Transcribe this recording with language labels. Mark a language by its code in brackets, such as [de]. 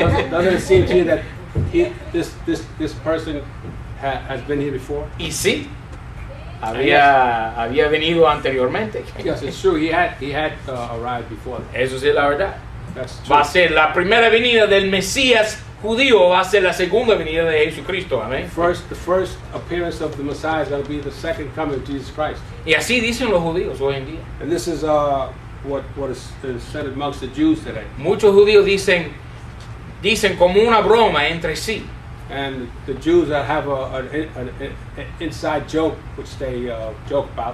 [en] Doesn't it seem to you that this person has been here before? [es] Y sí, había venido anteriormente. [en] Yes, it's true. He had arrived before. [es] Eso sí es la verdad. [en] That's true. [es] Va a ser la primera venida del Mesías judío, va a ser la segunda venida de Jesucristo. Amén. [en] The first appearance of the Messiah is going to be the second coming of Jesus Christ. [es] Y así dicen los judíos hoy en día. [en] And this is what is said amongst the Jews today. [es] Muchos judíos dicen como una broma entre sí. [en] And the Jews that have an inside joke, which they joke about,